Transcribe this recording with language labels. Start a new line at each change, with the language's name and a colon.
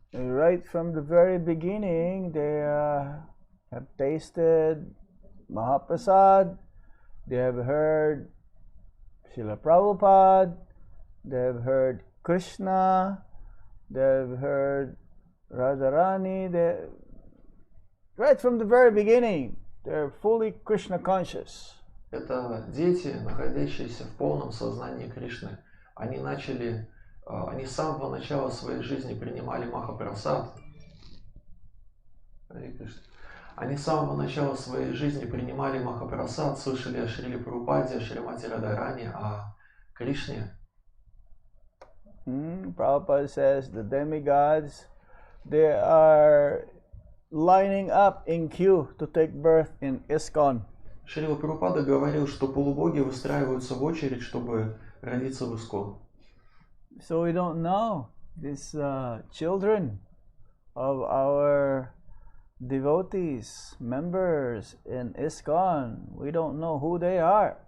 English: Right from the very beginning, they have tasted Mahaprasad, they have heard Srila Prabhupada, they have heard Krishna, they have heard Radharani. Right from the very beginning, they're fully Krishna conscious.
Russian: Это дети, находящиеся в полном сознании Кришны. Они с самого начала своей жизни принимали Махапрасад. Они с самого начала своей жизни принимали Махапрасад, слышали о Шриле Прабхупаде, о Шримати Радхарани, о Кришне.
English: Prabhupada says the demigods, they are lining up in queue to take birth in ISKCON.
Russian: Шрила Прабхупада говорил, что полубоги выстраиваются в очередь, чтобы родиться в ИСККОН.
English: So we don't know these children of our devotees, members in ISKCON. We don't know who they are.